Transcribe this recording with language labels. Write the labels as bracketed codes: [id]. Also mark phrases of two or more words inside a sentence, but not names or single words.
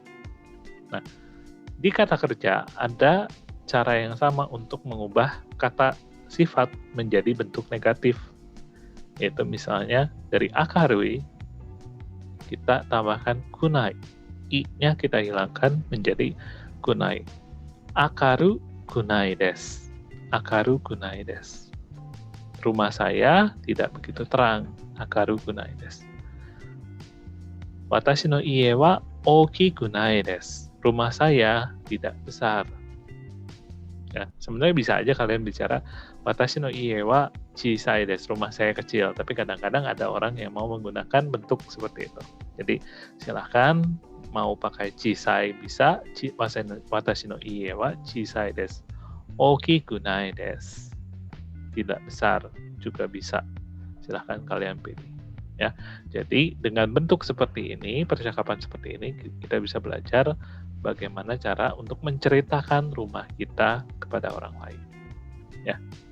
[id] Nah, di kata kerja ada cara yang sama untuk mengubah kata sifat menjadi bentuk negatif. Yaitu misalnya dari akarui kita tambahkan kunai. I-nya kita hilangkan menjadi kunai. [ja] 明るくないです. 明るくないです. [id] Rumah saya tidak begitu terang. [ja] 明るくないです. 私の家は大きくないです. [id] Rumah saya tidak besar. Ya, sebenarnya bisa aja kalian bicara [ja] 私の家は小さいです. [id] Rumah saya kecil, tapi kadang-kadang ada orang yang mau menggunakan bentuk seperti itu. Jadi silahkan mau pakai chisai bisa, [ja] 私の家は小さいです. 大きくないです. [id] Tidak besar juga bisa. Silahkan kalian pilih. Ya, jadi dengan bentuk seperti ini, percakapan seperti ini, kita bisa belajar bagaimana cara untuk menceritakan rumah kita kepada orang lain.